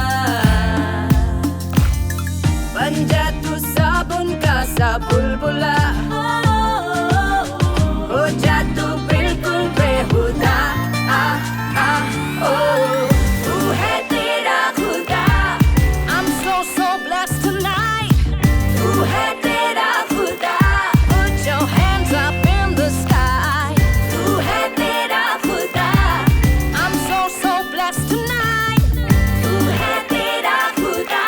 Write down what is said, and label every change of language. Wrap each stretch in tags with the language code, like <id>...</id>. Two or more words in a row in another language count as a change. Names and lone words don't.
<hi>बन जा तू साबुन का सा बुलबुला, हो जा तू बिल्कुल बेहुदा। तू है तेरा खुदा।</hi> <en>I'm so blessed tonight.</en> <hi>तू है तेरा खुदा।</hi> <en>Put your hands up in the sky.</en> <hi>तू है तेरा खुदा।</hi> <en>I'm so blessed tonight.</en> <hi>तू है तेरा खुदा।</hi>